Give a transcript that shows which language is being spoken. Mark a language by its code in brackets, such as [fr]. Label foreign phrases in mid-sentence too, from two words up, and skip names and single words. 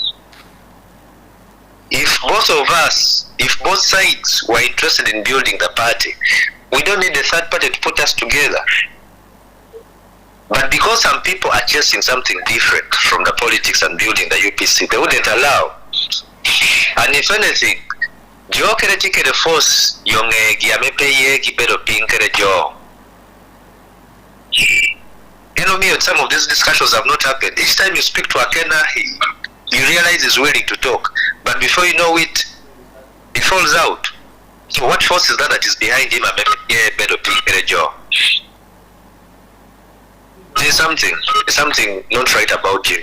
[en] If both sides were interested in building the party, we don't need a third party to put us together. But because some people are chasing something different from the politics and building the UPC, they wouldn't allow. And if anything, Jo kere tikere force yonge giamepeye kibero pinkere Jo. You know me, some of these discussions have not happened. Each time you speak to Akena, you realize he's willing to talk. But before you know it, it falls out. So what force is that is behind him? There's something not right about Jimmy.